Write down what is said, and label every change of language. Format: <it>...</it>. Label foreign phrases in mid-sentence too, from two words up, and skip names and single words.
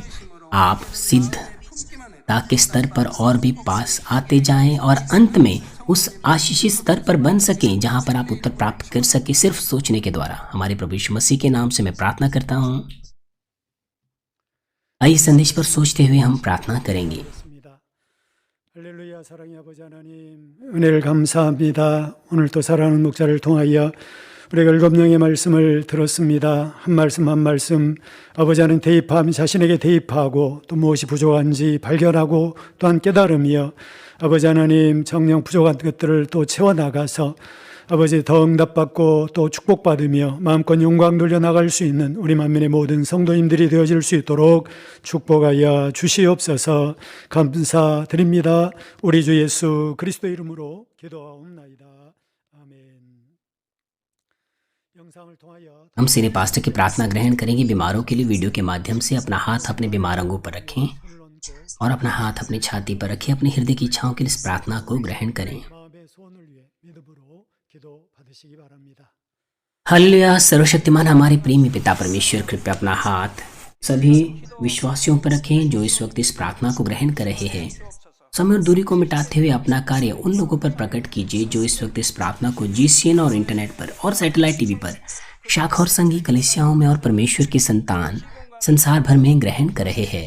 <hi>आप सिद्धता के स्तर पर और भी पास आते जाएं और अंत में उस आशीषित स्तर पर बन सकें जहां पर आप उत्तर प्राप्त कर सके सिर्फ सोचने के द्वारा। हमारे प्रभु यीशु मसीह के नाम से मैं प्रार्थना करता हूं। आइए संदेश पर सोचते हुए हम प्रार्थना करेंगे।</hi> <ko>있습니다. 할렐루야. 사랑의 아버지 하나님, 은혜를 감사합니다. 오늘 또 사랑하는 목자를 통하여 우리가 율법령의 말씀을 들었습니다. 한 말씀 한 말씀 아버지는 대입하며 자신에게 대입하고 또 무엇이 부족한지 발견하고 또한 깨달으며 아버지 하나님 정령 부족한 것들을 또 채워나가서 아버지 더 응답받고 또 축복받으며 마음껏 영광 돌려나갈 수 있는 우리 만민의 모든 성도님들이 되어질 수 있도록 축복하여 주시옵소서. 감사드립니다. 우리 주 예수 그리스도 이름으로 기도하옵나이다. 아멘. 영상을 통하여</ko> <hi>हम सीने पास्टर की प्रार्थना ग्रहण करेंगे। बीमारों के लिए वीडियो के माध्यम से अपना हाथ अपने बीमार अंगों पर रखें और अपना हाथ अपनी छाती पर रखें। अपनी हृदय की इच्छाओं के लिए इस प्रार्थना को ग्रहण करें।</hi> <ko>마음의 소원을 위해 믿음으로 기도받으시기 바랍니다.</ko> <hi>हालेलुया। सर्वशक्तिमान हमारे प्रेमी पिता परमेश्वर, कृपया अपना हाथ सभी विश्वासियों पर रखें जो इस वक्त इस प्रार्थना को ग्रहण कर रहे हैं। समय और दूरी को मिटाते हुए अपना कार्य उन लोगों पर प्रकट कीजिए जो इस वक्त इस प्रार्थना को GCN और इंटरनेट पर और</hi> <en>satellite TV</en> <hi>पर, शाखा और संघी कलीसियाओं में और परमेश्वर की संतान संसार भर में ग्रहण कर रहे हैं।</hi>